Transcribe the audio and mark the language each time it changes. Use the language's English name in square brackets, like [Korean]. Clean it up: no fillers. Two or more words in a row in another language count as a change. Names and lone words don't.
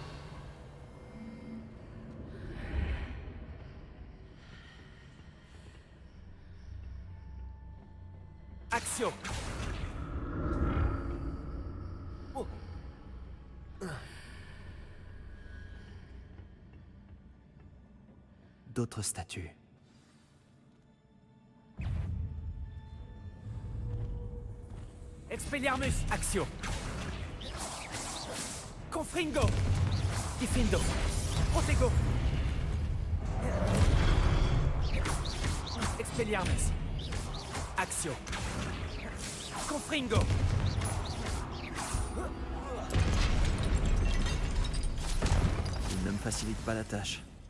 [French] Axio. Oh. D'autres statues. Expelliarmus. Axio. Confringo. Diffindo. Protego. Expelliarmus. Axio. Confringo. Il ne me facilite pas la tâche.